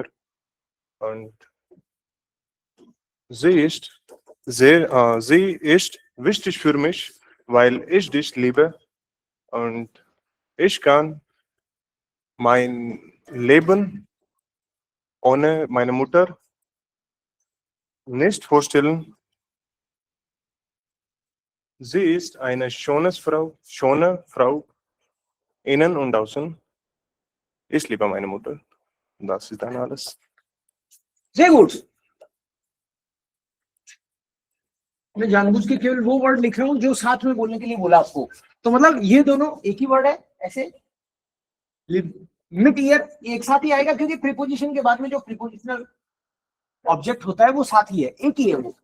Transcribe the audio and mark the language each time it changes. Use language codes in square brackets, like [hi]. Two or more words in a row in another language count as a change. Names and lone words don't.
[de] Und sie ist wichtig für mich, weil ich dich liebe und ich kann mein Leben ohne meine Mutter nicht vorstellen. Sie ist eine schöne Frau, innen und außen. Ich liebe meine Mutter. Das ist dann alles. Sehr gut। [hi] मैं जानबूझ के केवल वो वर्ड लिख रहा हूं जो साथ में बोलने के लिए बोला आपको, तो मतलब ये दोनों एक ही वर्ड है, ऐसे मिड ईयर एक साथ ही आएगा, क्योंकि प्रीपोजिशन के बाद में जो [en] prepositional object [hi] होता है वो साथ ही है, एक ही है वो।